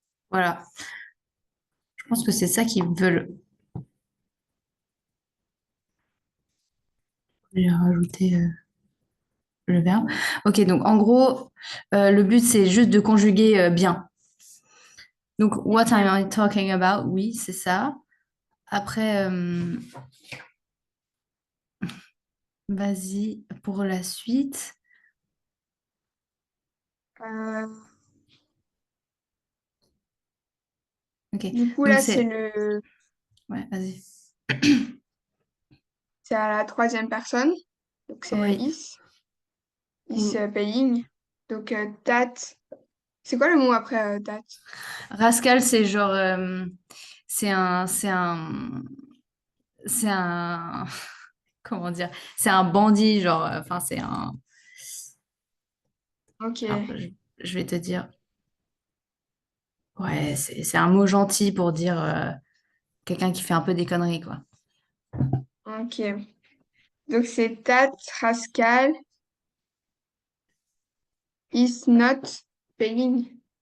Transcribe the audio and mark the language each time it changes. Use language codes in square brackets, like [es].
[fr] Voilà. Je pense que c'est ça qu'ils veulent. J'ai rajouté le verbe. Ok, donc en gros, le but, c'est juste de conjuguer bien. Donc, [en] what am I talking about? [fr] Oui, c'est ça. Après, vas-y pour la suite. Euh, Ok, du coup, donc là, c'est... Ouais, vas-y. c'est à la troisième personne. Donc, c'est Oui. [en] is Ou- paying. [fr] Donc, [en] that. [fr] C'est quoi le mot après that? Rascal, c'est genre... c'est un... C'est un... C'est un... Comment dire? C'est un bandit, genre... Enfin, c'est un... Ok, Alors, je vais te dire... Ouais, c'est un mot gentil pour dire quelqu'un qui fait un peu des conneries, quoi. ok. Donc, c'est [en] that Rascal is not paying.